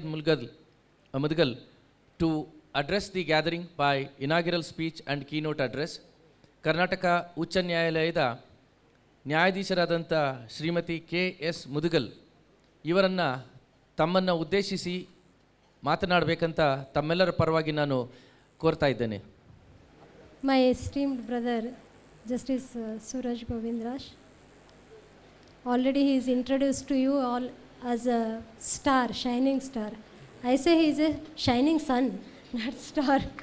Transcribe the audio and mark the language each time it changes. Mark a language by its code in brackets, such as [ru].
[en] Mudugal to address the gathering by inaugural speech and keynote address. [kn] Karnataka ಉಚ್ಚ ನ್ಯಾಯಾಲಯದ ನ್ಯಾಯಾಧೀಶರಾದಂಥ Shrimati K S Mudgal ಇವರನ್ನು ತಮ್ಮನ್ನು ಉದ್ದೇಶಿಸಿ ಮಾತನಾಡಬೇಕಂತ ತಮ್ಮೆಲ್ಲರ ಪರವಾಗಿ ನಾನು ಕೋರ್ತಾ ಇದ್ದೇನೆ. [en] My esteemed brother, Justice Suraj Govindraj, already he is introduced to you all as a star, shining star. I say he is a shining sun, not star.